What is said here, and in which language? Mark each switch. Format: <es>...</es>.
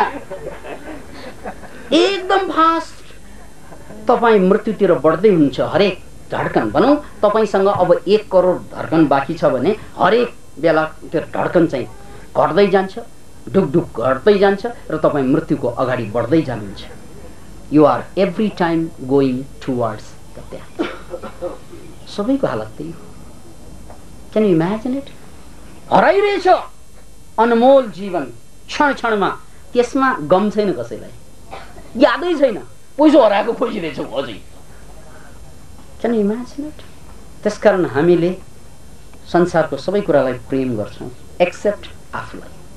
<ne>त्यहाँ एकदम फास्ट तपाईँ मृत्युतिर बढ्दै हुनुहुन्छ। हरेक धड्कन भनौँ तपाईँसँग अब 1 करोड धड्कन बाँकी छ भने हरेक बेला त्यो धड्कन चाहिँ घट्दै जान्छ, ढुकढुक घट्दै जान्छ र तपाईँ मृत्युको अगाडि बढ्दै जानुहुन्छ।</ne> <en>You are every time going towards the death.</en> <ne>सबैको हालत त्यही हो।</ne> <en>Can you imagine it?</en> <ne>हराइरहेछ अनमोल जीवन क्षण क्षणमा, त्यसमा गम छैन कसैलाई, यादै छैन, पैसा हराएको खोजिरहेछौँ अझै।</ne> <en>Can you imagine it?</en> <ne>त्यसकारण हामीले संसारको सबै कुरालाई प्रेम गर्छौँ एक्सेप्ट आफूलाई।</ne>